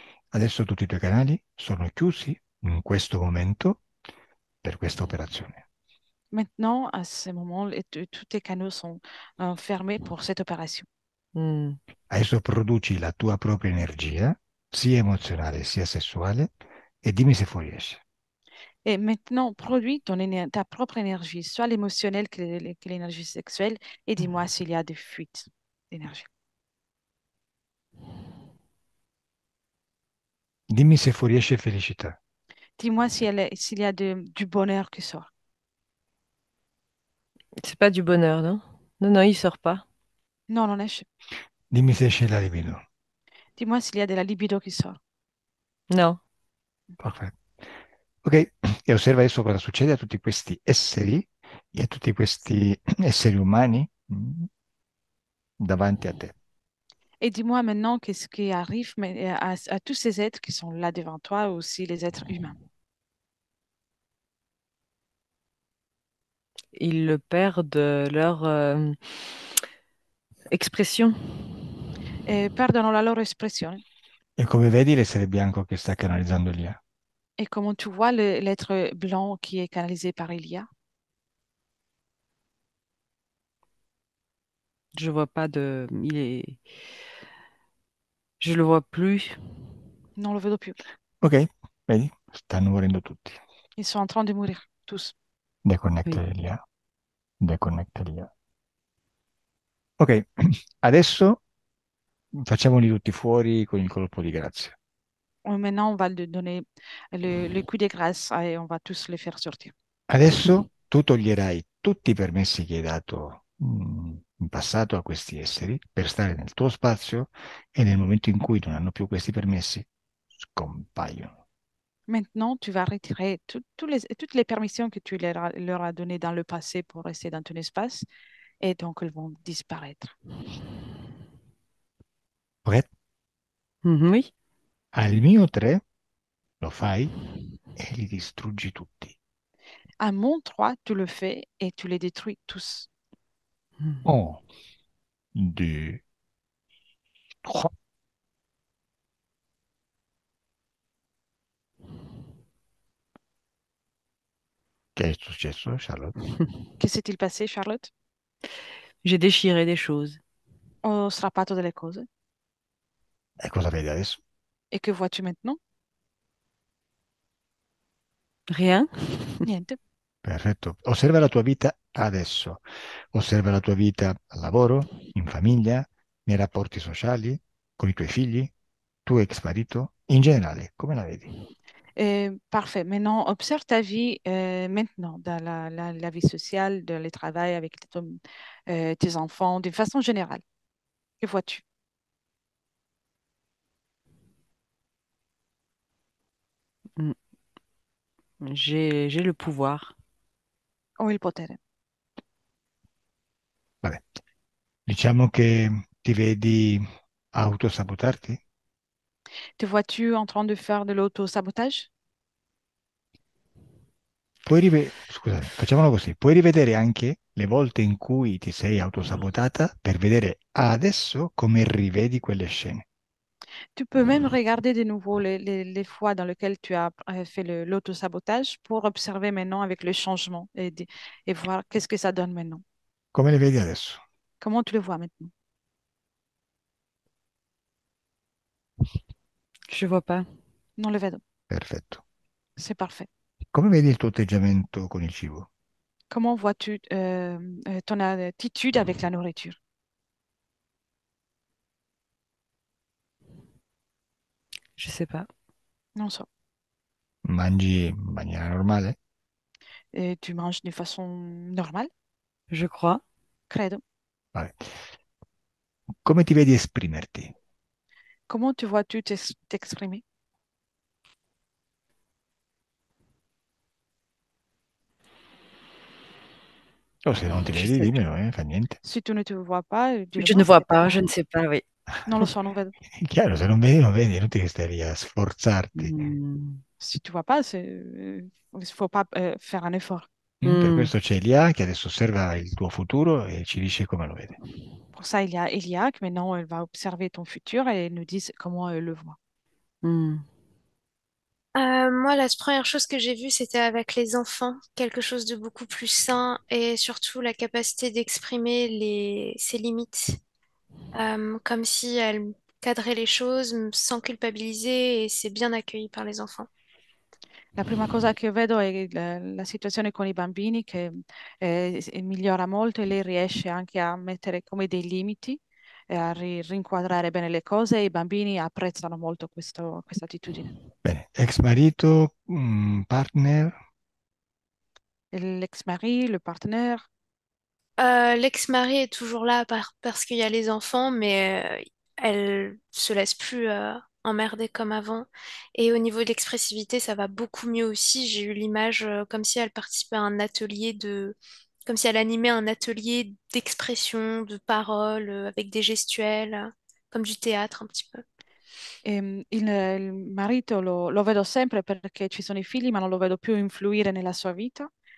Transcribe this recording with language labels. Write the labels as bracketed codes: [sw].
[it] Adesso tutti i tuoi canali sono chiusi in questo momento per questa operazione. [fr] Maintenant, à ce moment, tous tes canaux sont fermés pour cette opération. Mm. [it] Adesso produci la tua propria energia, sia emozionale sia sessuale, e dimmi se fuoriesce. [fr] Et maintenant, produis ta propre énergie, soit l'émotionnelle que l'énergie sexuelle, et dis-moi s'il y a des fuites d'énergie. [it] Dimmi se fuoriesce felicità. [fr] Dis-moi s'il y a du bonheur qui sort. C'est pas du bonheur, non? Non, non, il sort pas. [it] Non, non esce. Dimmi se esce la libido. [fr] Dis-moi s'il y a de la libido qui sort. Non. [it] Perfetto. Ok, e osserva adesso cosa succede a tutti questi esseri e a tutti questi esseri umani davanti a te. [fr] Et dis-moi maintenant qu'est-ce qui arrive à tous ces êtres qui sont là devant toi, aussi les êtres humains. Ils perdent leur expression. [it] Et perdono la loro espressione. E come vedi l'essere bianco che sta canalizzando Elia? [fr] Et comment tu vois l'être blanc qui est canalisé par Elia? Je vois pas de. Il est. Je le vois plus. [it] Non lo vedo più. Ok, vedi? Stanno morendo tutti. [fr] Ils sont en train de mourir, tous. [it] Deconnecta [fr] Oui. [it] Elia. Deconnecta Elia. Ok, adesso facciamoli tutti fuori con il colpo di grazia. [fr] Maintenant, on va lui donner le coup de grâce et on va tous les faire sortir. [it] Adesso tu toglierai tutti i permessi che hai dato in passato a questi esseri per stare nel tuo spazio e nel momento in cui non hanno più questi permessi, scompaiono. [fr] Maintenant, tu vas retirer toutes les permissions que tu leur as données dans le passé pour rester dans ton espace et donc elles vont disparaître. Ok? Mhm. Oui. [it] Al mio 3 lo fai e li distruggi tutti. [fr] À mon 3, tu le fais et tu les détruis tous. [it] 1, 2, Oh, che è successo, Charlotte? [fr] Che s'est-il passé, Charlotte? J'ai déchiré des choses. [it] Ho strappato delle cose. E cosa vedi adesso? [fr] E che vois-tu maintenant? Rien. [it] Niente. Perfetto. Osserva la tua vita adesso. Osserva la tua vita al lavoro, in famiglia, nei rapporti sociali, con i tuoi figli, tuo ex marito, in generale, come la vedi? [fr] Parfait. Maintenant, observe ta vie maintenant, dans la vie sociale, dans le travail avec tes enfants, d'une façon générale. Que vois-tu? Mm. J'ai le pouvoir. [it] Ho il potere. Vabbè, diciamo che ti vedi autosabotarti? [fr] Te vois-tu en train de faire de l'auto-sabotage? [it] Scusami, facciamolo così. Puoi rivedere anche le volte in cui ti sei autosabotata per vedere adesso come rivedi quelle scene. [fr] Tu peux même regarder de nouveau les fois dans lesquelles tu as fait l'auto-sabotage pour observer maintenant avec le changement et voir qu'est-ce que ça donne maintenant. [it] Come le vedi adesso? [fr] Comment tu le vois maintenant? Je vois pas. [it] Non le vedo. Perfetto. [fr] C'est parfait. [it] Come vedi il tuo atteggiamento con il cibo? [fr] Comment vois-tu ton attitude avec la nourriture? Je sais pas. [it] Non so. Mangi in maniera normale? [fr] Et tu manges de façon normale? Je crois. [it] Credo. Vabbè. Come ti vedi esprimerti? [fr] Comment tu vois-tu t'exprimer? [it] O se non ti [fr] Je [it] vedi, [fr] sais. [it] dimmelo, fa niente. [fr] Si tu ne te vois pas, Je dis-le-moi, ne vois c'est pas pas. grave. Je ne sais pas. Oui. [it] Non lo so, non vedo. È chiaro, se non vedi, non vedi, è inutile che stai lì a sforzarti. Mm. [fr] Si tu vois pas, il faut pas faire un effort. [it] Per Mm. questo c'è Elia che adesso osserva il tuo futuro e ci dice come lo vede. [fr] Pour ça, il y a Elia, que maintenant, elle va observer ton futur et elle nous dit comment elle le voit. Mm. Moi, la première chose que j'ai vue, c'était avec les enfants, quelque chose de beaucoup plus sain et surtout la capacité d'exprimer ses limites, comme si elle cadrait les choses sans culpabiliser et c'est bien accueilli par les enfants. [it] La prima cosa che vedo è la situazione con i bambini che migliora molto e lei riesce anche a mettere come dei limiti e a rinquadrare bene le cose e i bambini apprezzano molto questa attitudine. Bene, ex marito, partner, [fr] L'ex-mari, le partenaire, L'ex-mari est toujours là parce qu'il y a les enfants, mais elle se laisse plus emmerder comme avant. Et au niveau de l'expressivité, ça va beaucoup mieux aussi. J'ai eu l'image comme si elle participait à un atelier comme si elle animait un atelier d'expression, de parole, avec des gestuels, comme du théâtre un petit peu. [it] il marito lo vedo sempre perché ci sono i figli, ma non lo vedo più influire nella sua vita.